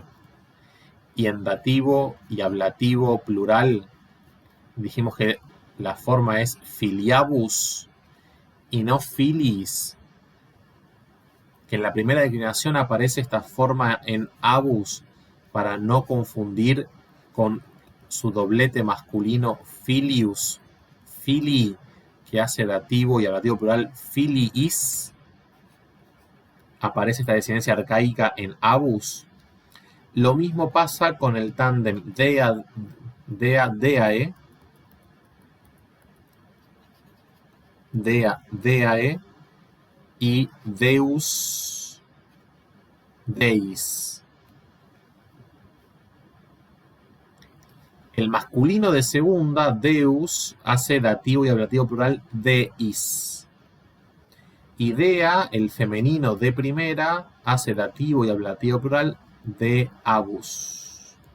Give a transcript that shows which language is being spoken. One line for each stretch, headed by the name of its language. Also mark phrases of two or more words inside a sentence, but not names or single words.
Spanish: Y en dativo y ablativo plural dijimos que la forma es filiabus y no filis. Que en la primera declinación aparece esta forma en abus para no confundir con su doblete masculino
Latin: filius, fili,
Spanish: que hace dativo y ablativo plural filiis. Aparece esta descendencia arcaica en abus. Lo mismo pasa con el tándem deae y
Latin: deus deis.
Spanish: El masculino de segunda, deus, hace dativo y ablativo plural deis. Y dea, el femenino de primera, hace dativo y ablativo plural de abus.